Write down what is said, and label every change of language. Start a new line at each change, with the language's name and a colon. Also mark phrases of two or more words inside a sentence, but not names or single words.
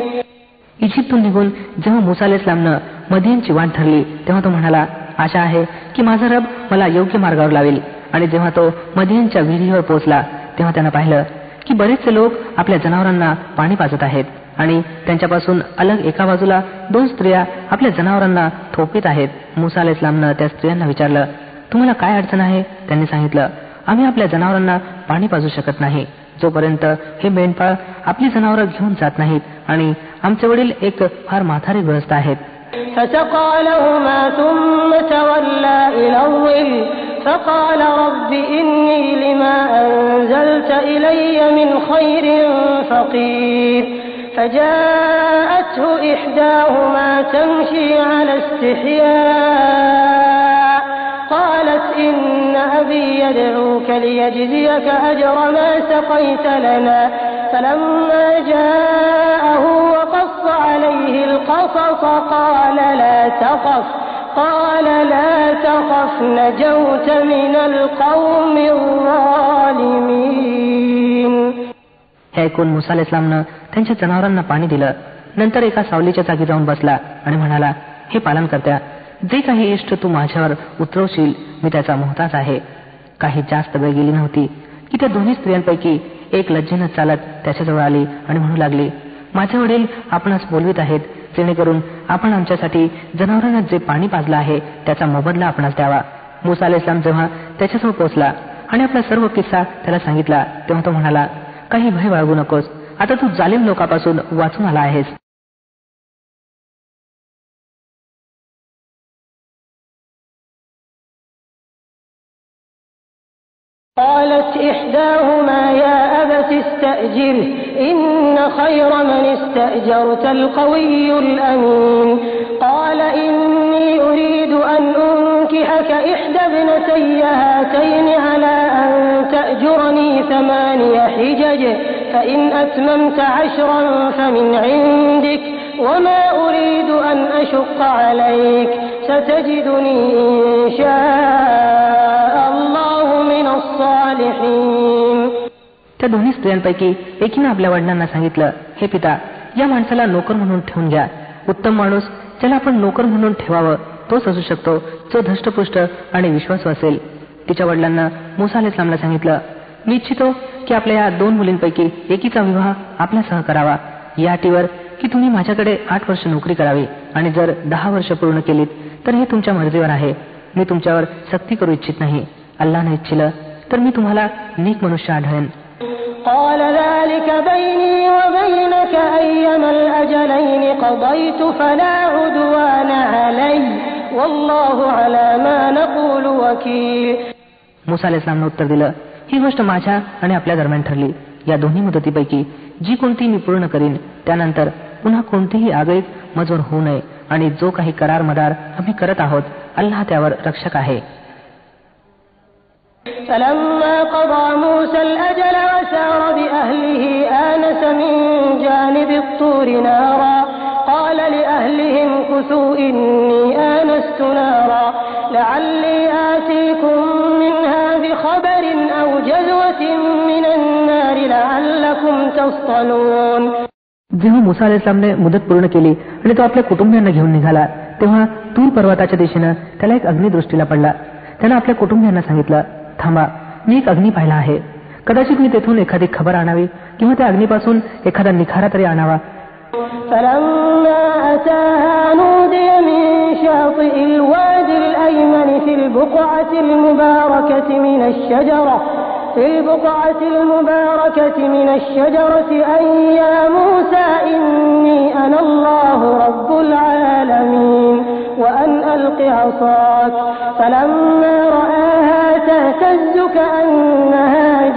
Marathi: इजिप्तून निघून जेव्हा मुसा अलैहिस्सलामनं मदियनची वाट धरली तेव्हा तो म्हणाला, आशा आहे की माझा रब मला योग्य मार्गावर लावेल. आणि जेव्हा तो मदियनच्या विहिरीवर पोहोचला तेव्हा त्यानं पाहिलं की बरेचसे लोक आपल्या जनावरांना पाणी पाजत आहेत आणि त्यांच्यापासून अलग एका बाजूला 2 स्त्रिया आपल्या जनावरांना थोपीत आहेत. मुसा अलैहिस्सलामनं त्या स्त्रियांना विचारलं, तुम्हाला काय अडचण आहे? त्यांनी सांगितलं, आम्ही आपल्या जनावरांना पाणी पाजू शकत नाही जोपर्यंत हे मेंढपाळ आपली जनावरं घेऊन जात नाहीत आणि आमचे वडील एक फार म्हातारे गृहस्थ आहेत.
Arabic: فسقى لهما ثم تولى إلى الظل فقال رب إني لما أنزلت إلي من خير فقير فجاءته إحداهما تمشي على استحياء قالت إن أبي يدعوك ليجزيك أجر ما سقيت لنا فلما جاءه وقص عليه القصص قال لا تخف نجوت من القوم الظالمين.
Marathi: हे ऐकून मुसा अलैहिस्सलामनं त्यांच्या जनावरांना पाणी दिलं. नंतर एका सावलीच्या जागी जाऊन बसला आणि म्हणाला, हे पालनकर्त्या, जे काही इष्ट तू माझ्यावर उतरवशील मी त्याचा मोहताज आहे. काही जास्त वेळ गेली नव्हती की त्या दोन्ही स्त्रियांपैकी एक लज्जेनं चालत त्याच्याजवळ आली आणि म्हणू लागली, माझे वडील आपणास बोलवित आहेत, जेणेकरून आपण आमच्यासाठी जनावरांना जे पाणी पाजलं आहे त्याचा मोबदला आपणास द्यावा. मुसा अलैहिस्सलाम जेव्हा त्याच्याजवळ पोहोचला आणि आपला सर्व किस्सा त्याला सांगितला तेव्हा तो म्हणाला, काही भय बाळगू नकोस, आता तू जालिम लोकांपासून वाचून आला आहेस.
Arabic: قالت إحداهما يا أبت استأجره إن خير من استأجرت القوي الأمين قال إني أريد أن أنكحك إحدى ابنتي هاتين على أن تأجرني 8 حجج فإن أتممت 10 فمن عندك وما أريد أن أشق عليك ستجدني إن شاء الله من الصالحين.
Marathi: त्या दोन्ही स्त्रियांपैकी एकीनं आपल्या वडिलांना सांगितलं, हे पिता, या माणसाला नोकर म्हणून ठेवून घ्या. उत्तम माणूस ज्याला आपण नोकर म्हणून ठेवावं तोच असू शकतो जो धष्टपुष्ट आणि विश्वासू असेल. तिच्या वडिलांना मुसा अलैहिस्सलामला सांगितलं, मी इच्छितो की आपल्या या 2 मुलींपैकी एकीचा विवाह आपल्यासह करावा, या अटीवर की तुम्ही माझ्याकडे 8 वर्ष नोकरी करावी आणि जर 10 वर्ष पूर्ण केलीत तर हे तुमच्या मर्जीवर आहे. मी तुमच्यावर सक्ती करू इच्छित नाही. अल्लाहने इच्छिलं तर मी तुम्हाला नीक मनुष्य आढळेन.
Arabic: قال ذلك بيني وبينك أيما الأجلين قضيت فلا عدوان علي والله على ما نقول وكيل.
Marathi: मुसा अलैहिस्सलामने उत्तर दिलं, ही गोष्ट माझ्या आणि आपल्या दरम्यान ठरली. या दोन्ही मुदतीपैकी जी कोणती मी पूर्ण करीन त्यानंतर पुन्हा कोणतीही आगळीक मजूर होऊ नये आणि जो काही करार मदार आम्ही करत आहोत अल्लाह त्यावर रक्षक आहे.
Arabic: فلما قضى موسى الأجل وسار بأهله آنس من جانب الطور نارا قال لأهلهم كثوا إني آنست نارا لعلي آتيكم منها بخبر أو جذوة من النار لعلكم تصطلون.
Marathi: जेव्हा मुसा अलैहिस्सलामने मुदत पूर्ण केली आणि तो आपल्या कुटुंबियांना घेऊन निघाला तेव्हा तूर पर्वताच्या दिशेनं त्याला एक अग्नी दृष्टीला पडला. त्यानं आपल्या कुटुंबियांना सांगितलं, थांबा, मी एक अग्नी पाहिला आहे. कदाचित मी तेथून एखादी खबर आणावी किंवा त्या अग्नीपासून एखादा निखारा तरी आणावा.
Arabic: فلما أتاها نودي من شاطئ الوادي الأيمن في البقعة المباركة من الشجرة أن يا موسى إني أنا الله رب العالمين وأن ألق عصاك فلما رآها تهتز كأنها